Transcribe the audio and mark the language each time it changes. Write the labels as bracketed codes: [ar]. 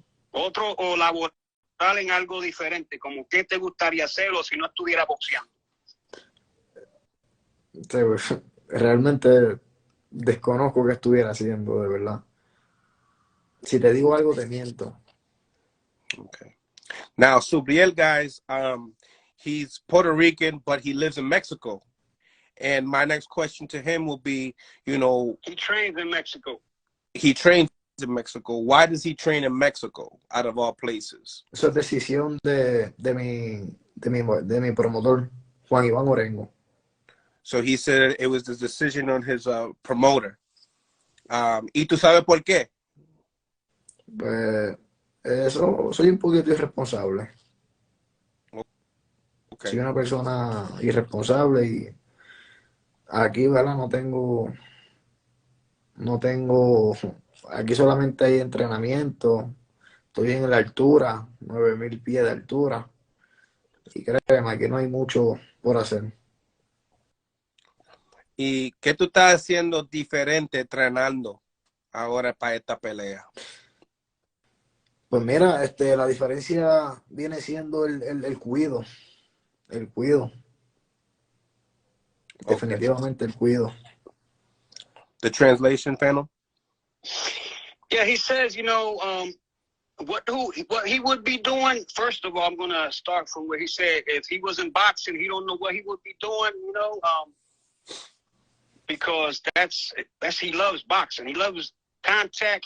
[es] Otro, o laboral en algo diferente, como qué te gustaría hacer o si no estuviera boxeando. Realmente desconozco qué estuviera haciendo, de verdad. Si te digo algo, te miento. [en] Okay. Now, Subreil, guys, he's Puerto Rican, but he lives in Mexico. And my next question to him will be, he trains in Mexico. He trains in Mexico. Why does he train in Mexico, out of all places? [es] Eso es decisión de mi promotor, Juan Iván Orengo. [en] So he said it was the decision on his promoter. [es] ¿Y tú sabes por qué? Pues eso, soy un poquito irresponsable. [en] Okay. [es] Soy una persona irresponsable y aquí, ¿verdad? No tengo, aquí solamente hay entrenamiento. Estoy en la altura, 9,000 pies de altura. Y créeme, aquí no hay mucho por hacer. ¿Y qué tú estás haciendo diferente entrenando ahora para esta pelea? Pues mira, la diferencia viene siendo el cuido. El cuido. Definitivamente el cuido. [en] The translation, panel? Yeah, he says, what he would be doing. First of all, I'm going to start from where he said if he was in boxing, he don't know what he would be doing, because that's he loves boxing. He loves contact.